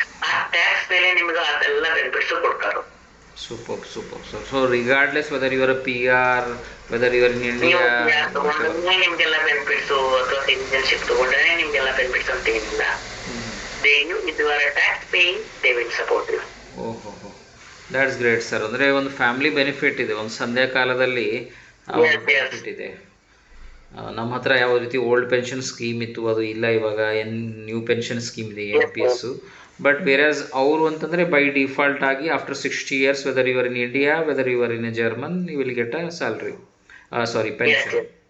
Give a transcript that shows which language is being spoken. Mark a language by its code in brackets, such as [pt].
[kn] ಆ ಟ್ಯಾಕ್ಸ್ ಮೇಲೆ ನಿಮ್ಗೆ ಅದೆಲ್ಲ ಬೆನಿಫಿಟ್ಸ್ ಕೊಡ್ತಾರ. [en] Super super sir. So regardless whether your PR, whether your in India, [kn] ನಿಮ್ಗೆಲ್ಲ ಬೆನಿಫಿಟ್ಸ್ ಅಥವಾ ಸಿಟಿಜನ್ಶಿಪ್ ತಗೊಂಡ್ರೆ ನಿಮ್ಗೆಲ್ಲ ಬೆನಿಫಿಟ್ಸ್ ಅಂತ ಏನಿಲ್ಲ. [en] if you are a tax paying they will support you. ಓಹೋ, that's great sir. [kn] ಅಂದರೆ ಒಂದು ಫ್ಯಾಮಿಲಿ ಬೆನಿಫಿಟ್ ಇದೆ, ಒಂದು ಸಂಧ್ಯಾ ಕಾಲದಲ್ಲಿ ಬೆನಿಫಿಟ್ ಇದೆ. ನಮ್ಮ ಹತ್ರ ಯಾವ ರೀತಿ ಓಲ್ಡ್ ಪೆನ್ಷನ್ ಸ್ಕೀಮ್ ಇತ್ತು ಅದು ಇಲ್ಲ, ಇವಾಗ ನ್ಯೂ ಪೆನ್ಷನ್ ಸ್ಕೀಮ್ ಇದೆ NPS. [en] but whereas [kn] ಅವರು ಅಂತಂದರೆ [en] By default ಆಗಿ after 60 years whether your in India whether your in German you will get a salary, sorry pension.